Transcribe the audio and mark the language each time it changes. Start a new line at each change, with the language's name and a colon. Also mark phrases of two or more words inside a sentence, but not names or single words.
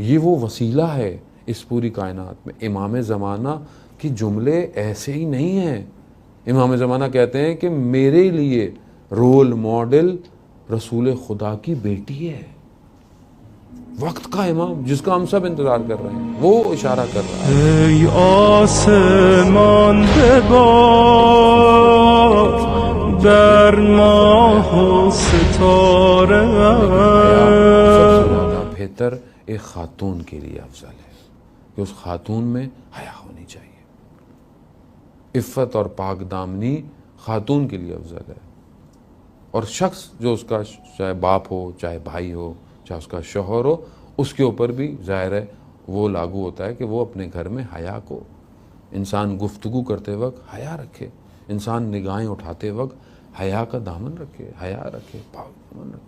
Urdu: یہ وہ وسیلہ ہے اس پوری کائنات میں۔ امام زمانہ کے جملے ایسے ہی نہیں ہیں. امام زمانہ کہتے ہیں کہ میرے لیے
English: role model
Urdu: رسول خدا کی بیٹی ہے، وقت کا امام جس کا ہم سب انتظار کر رہے ہیں، وہ اشارہ کر رہا ہے.
Persian: ای آسمان ببار در ماه و ستاره
Urdu: سب سے زیادہ بہتر ایک خاتون کے لیے افضل ہے کہ اس خاتون میں حیا ہونی چاہیے. عفت اور پاک دامنی خاتون کے لیے افضل ہے، اور شخص جو اس کا چاہے باپ ہو، چاہے بھائی ہو، چاہے اس کا شوہر ہو، اس کے اوپر بھی ظاہر ہے وہ لاگو ہوتا ہے کہ وہ اپنے گھر میں حیا کو، انسان گفتگو کرتے وقت حیا رکھے، انسان نگاہیں اٹھاتے وقت حیا کا دامن رکھے، حیا رکھے، پاک دامن رکھے.